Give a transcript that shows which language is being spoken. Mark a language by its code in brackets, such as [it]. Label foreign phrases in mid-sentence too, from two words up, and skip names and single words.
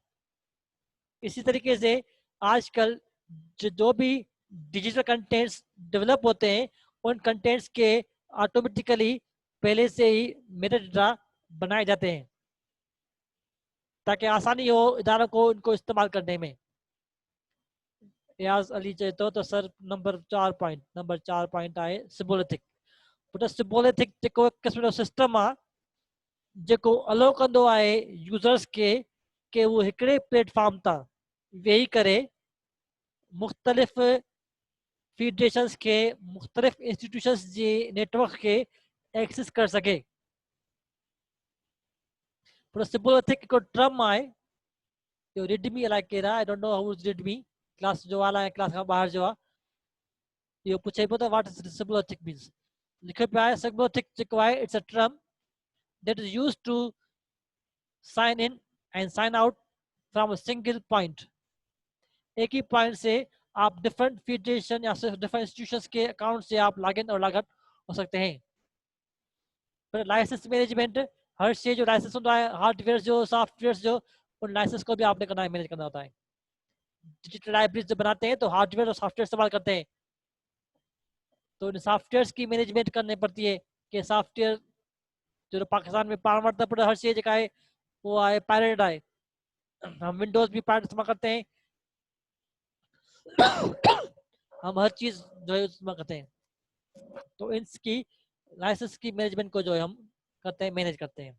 [ur] اسی طریقے سے آج کل جو بھی [en] digital contents [ur] ڈیولپ ہوتے ہیں، ان کنٹینٹس کے آٹومیٹکلی پہلے سے ہی [en] meta data [ur] بنائے جاتے ہیں تاکہ آسانی ہو اداروں کو ان کو استعمال کرنے میں. [sd] याज अली चए तो सर नंबर 4 पॉइंट आहे सिबोलिथिक। पुट सिबोलिथिक जेको हिकु क़िस्म जो सिस्टम आहे जेको अलो कंदो आहे यूज़र्स खे कि वो हिकिड़े प्लेटफॉर्म तां वेही करे मुख़्तलिफ़ फेडरेशंस के, मुख़्तलिफ़ इंस्टीट्यूशंस जे नेटवर्क के एक्सेस कर सके। पर सिबोलिथिक हिकिड़ो टर्म आहे जो रिडमी अलाए केरु आहे, [en] I don't know who is Ridmi, [sd] क्लास जो वाला है, क्लास खां ॿाहिरि जो आहे। इहो पुछे पियो त [en] what is Sibolithic means. [sd] लिखियो पियो आहे सिबोलिथिक जेको आहे [en] it's a term that is used to sign in and sign out from a single point। [ur] ایک ہی پوائنٹ سے آپ [en] different federation [ur] या [en] different institutions [ur] کے اکاؤنٹ سے آپ [en] log in [ur] और [en] log out [ur] ہو سکتے ہیں. पर [en] license management, [ur] ہر شے جو لائسنس ہوتا ہے، ہارڈویئر جو، سافٹ ویئر جو، ان لائسنس کو بھی آپ نے کرنا ہے، مینج کرنا ہوتا ہے. [en] digital libraries [ur] جب بناتے ہیں تو ہارڈویئر اور سافٹ ویئر استعمال کرتے ہیں، تو ان سافٹ ویئر کی مینجمنٹ کرنی پڑتی ہے کہ سافٹ ویئر جو پاکستان میں [sd] पाण वटि त हर शइ जेका आहे वो आहे पायरेटेड आहे। [ur] ہم ونڈوز بھی پائریٹ استعمال کرتے ہیں، ہم ہر چیز جو ہے استعمال کرتے ہیں، تو اس کی لائسنس کی مینجمنٹ کو جو ہے ہم کرتے ہیں، مینج کرتے ہیں.